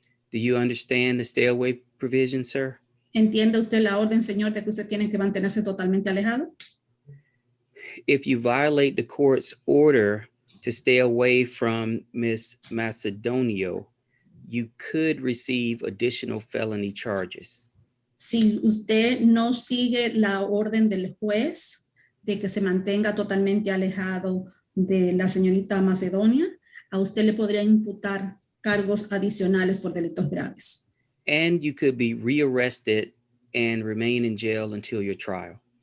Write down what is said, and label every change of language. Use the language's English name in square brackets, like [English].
[English] Do you understand the stay away provision, sir? [Spanish] ¿Entiende usted la orden, señor, de que usted tiene que mantenerse totalmente alejado? [English] If you violate the court's order to stay away from Miss Macedonio, you could receive additional felony charges. [Spanish] Si usted no sigue la orden del juez de que se mantenga totalmente alejado de la señorita Macedonia, a usted le podría imputar cargos adicionales por delitos graves. [English] And you could be rearrested and remain in jail until your trial.